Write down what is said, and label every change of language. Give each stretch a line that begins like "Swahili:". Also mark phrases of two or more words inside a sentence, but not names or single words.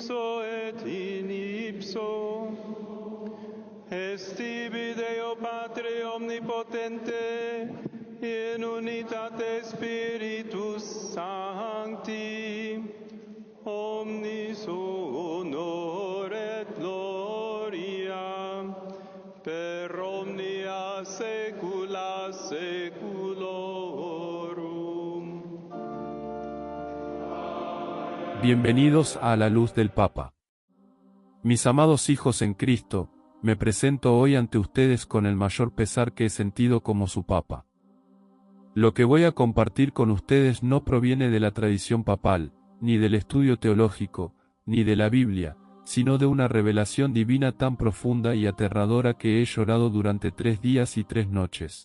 Latin: ipso et in ipso, est tibi Deo Patre omnipotente, in unitate Spiritus Sancti, omnis honor et gloria, per omnia saecula saeculorum.
Spanish: Bienvenidos a la luz del Papa. Mis amados hijos en Cristo, me presento hoy ante ustedes con el mayor pesar que he sentido como su Papa. Lo que voy a compartir con ustedes no proviene de la tradición papal, ni del estudio teológico, ni de la Biblia, sino de una revelación divina tan profunda y aterradora que he llorado durante 3 días y 3 noches.